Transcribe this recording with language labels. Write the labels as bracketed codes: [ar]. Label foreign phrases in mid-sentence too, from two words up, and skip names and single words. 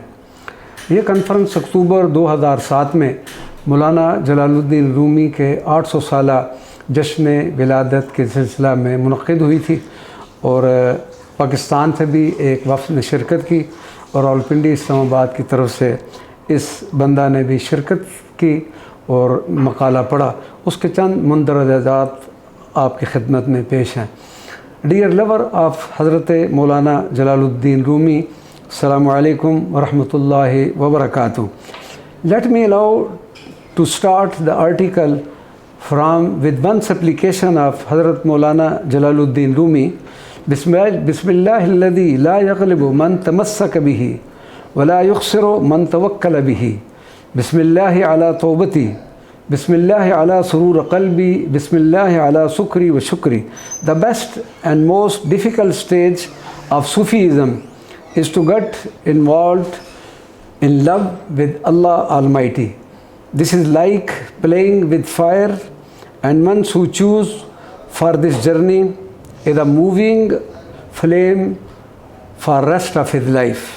[ur] یہ کانفرنس اکتوبر 2007 میں مولانا جلال الدین رومی کے 800 سالہ جشن ولادت کے سلسلہ میں منعقد ہوئی تھی اور پاکستان سے بھی ایک وفد نے شرکت کی اور راولپنڈی اسلام آباد کی طرف سے اس بندہ نے بھی شرکت کی اور مقالہ پڑھا. اس کے چند مندرجات آپ کی خدمت میں پیش ہیں. [en] Dear lover of हज़रत मौलाना जलालुद्दीन रूमी, [ar] السلام عليكم ورحمة الله وبركاته. [en] Let me allow to start the article from with one supplication of Hazrat Maulana Jalaluddin Rumi. [ar] بسم الله الذي لا يغلب من تمسك به ولا يخسر من توكل به. بسم الله على توبتي. بسم الله على سرور قلبي. بسم الله على سكري وشكري. [en] The best and most difficult stage of Sufism is to get involved in love with Allah Almighty. This is like playing with fire, and one who choose for this journey is a moving flame for rest of his life.